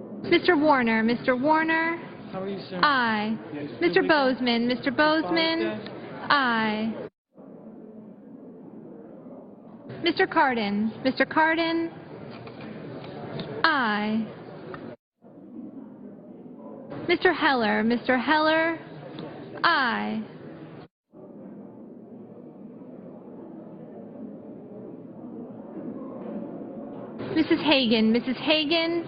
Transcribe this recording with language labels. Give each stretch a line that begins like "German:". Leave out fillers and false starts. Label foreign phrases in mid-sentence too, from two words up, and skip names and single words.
English: Mr. Warner, Mr. Warner. How are you, sir? Aye. Mr. Bozeman, Mr. Bozeman. Aye. Mr. Cardin, Mr. Cardin. Aye. Mr. Heller, Mr. Heller. Aye. Mrs. Hagan, Mrs. Hagan.